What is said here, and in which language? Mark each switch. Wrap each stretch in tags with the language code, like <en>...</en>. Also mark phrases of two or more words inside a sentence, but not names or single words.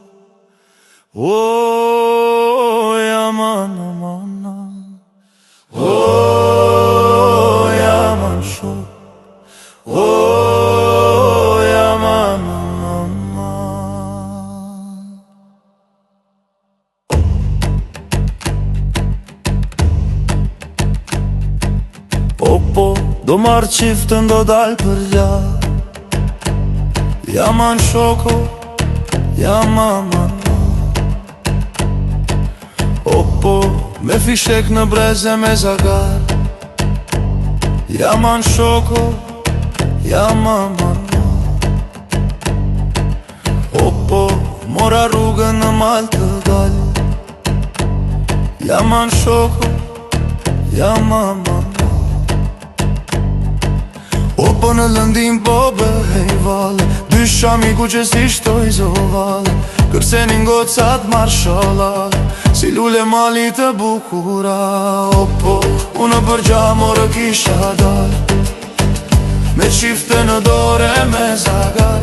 <tr>O, yaman aman. O, yaman çok. O, yaman aman.</tr> <sq>Po, do marrë qiftën, do dalë për gjatë. Yaman shoko, yaman Oppo, me fishek në breze me zagar. Yaman shoko, yaman Oppo, mora rrugën në mal të dal. Yaman shoko, yaman Oppo në lëndim po bëhej vale. Dysha miku që si shtoj zovale. Kërsenin gocat marshallah, si lule mali të bukura. Oppo, unë për gjamorë kisha dal, me qifte në dore me zagar.</sq>